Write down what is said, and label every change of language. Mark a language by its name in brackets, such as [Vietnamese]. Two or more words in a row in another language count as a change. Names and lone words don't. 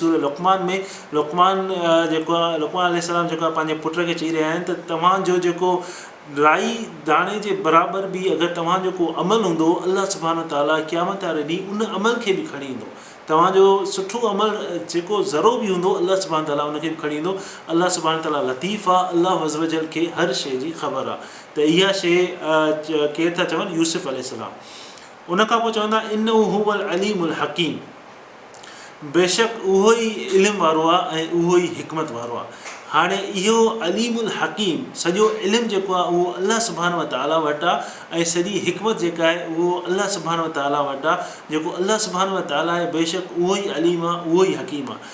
[Sindhi] सूरह लुक़मान में लुक़मान जेको आहे, लुक़मान अलैहिस्सलाम जेको आहे पंहिंजे पुट खे चई रहिया आहिनि त तव्हांजो जेको राई दाणे जे बराबरि बि अगरि तव्हांजो को अमल हूंदो, [Arabic] الله سبحانه تعالى [Sindhi] क़यामत वारे ॾींहुं उन अमल खे बि खणी ईंदो। तव्हांजो सुठो अमल जेको ज़रो बि हूंदो, [Arabic] الله سبحانه تعالى [Sindhi] उनखे बि खणी ईंदो। [Arabic] الله سبحانه تعالى [Sindhi] लतीफ़ आहे। [Arabic] الله عز و جل [Sindhi] खे हर शइ जी ख़बर आहे। त इहा शइ केरु था चवनि? यूसुफ अलैहिस्सलाम। उन खां पोइ चवंदा [Arabic] إنه هو العليم الحكيم, [Sindhi] बेशक उहो ई इल्मु वारो आहे ऐं उहो ई हिकमत वारो आहे। हाणे इहो [Arabic] العليم الحكيم, [Sindhi] सॼो इल्मु जेको आहे उहो [Arabic] الله سبحانه و تعالى [Sindhi] वटि आहे, ऐं सॼी हिकमत जेका आहे उहो [Arabic] الله سبحانه و تعالى [Sindhi] वटि आहे। जेको [Arabic] الله سبحانه و تعالى [Sindhi] आहे, बेशक उहो ई अलीम आहे, उहो ई हकीम आहे।